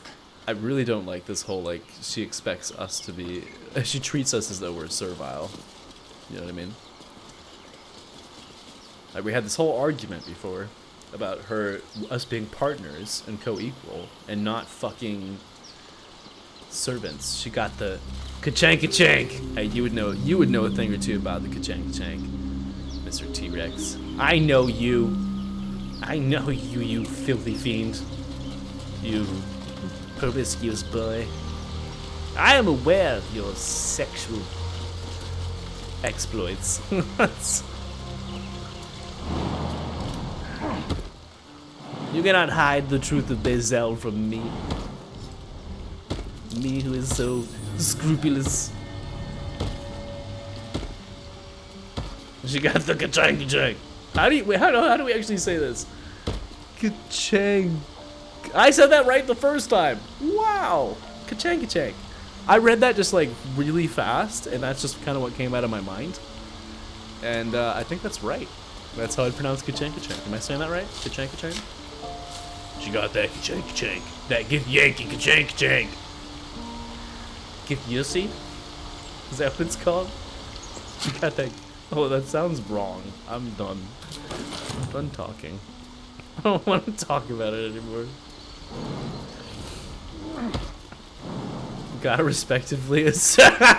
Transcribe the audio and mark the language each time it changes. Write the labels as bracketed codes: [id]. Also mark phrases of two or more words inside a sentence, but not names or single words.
[en] I really don't like this whole, like, she expects us to be... She treats us as though we're servile. You know what I mean? Like, we had this whole argument before about us being partners and co-equal and not fucking servants. She got the ka-chank-ka-chank. Hey, you would know a thing or two about the ka-chank-ka-chank, Mr. T-Rex. I know you. I know you, you filthy fiend. You promiscuous boy. I am aware of your sexual exploits. You cannot hide the truth of Lae'zel from me. Me who is so scrupulous. She got the ka-chang ka-chang. How do we actually say this? Ka-chang. I said that right the first time. Wow. Ka-chang ka-chang. I read that just like really fast, and that's just kind of what came out of my mind. And I think that's right. That's how I pronounce ka-chang ka-chang. Am I saying that right? Ka-chang ka-chang? She got that ka-chang ka-chang. That give Yankee ka-chang ka-chang. Give Yussi? Is that what it's called? She got that. Oh, that sounds wrong. I'm done. I'm done talking. I don't want to talk about it anymore. Gotta respectively assert.